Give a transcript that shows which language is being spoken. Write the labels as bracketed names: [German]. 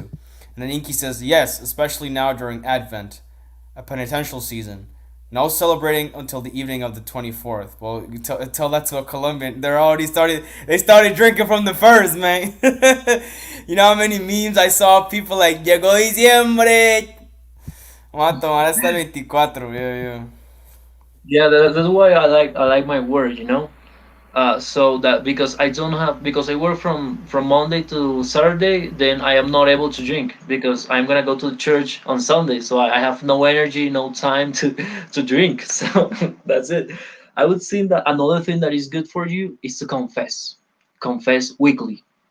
[English] And then Inky says, yes, especially now during Advent, a penitential season. No celebrating until the evening of the 24th. Well, you tell that to a Colombian. They started drinking from the first, man. You know how many memes I saw? People like, [Spanish] llegó diciembre. Vamos a tomar hasta el 24, yo. [English] Yeah, that's why I like my word, you know. So that because I don't have because I work from Monday to Saturday, then I am not able to drink because I'm gonna go to the church on Sunday. So I have no energy, no time to to drink. So that's it. I would say that another thing that is good for you is to confess weekly.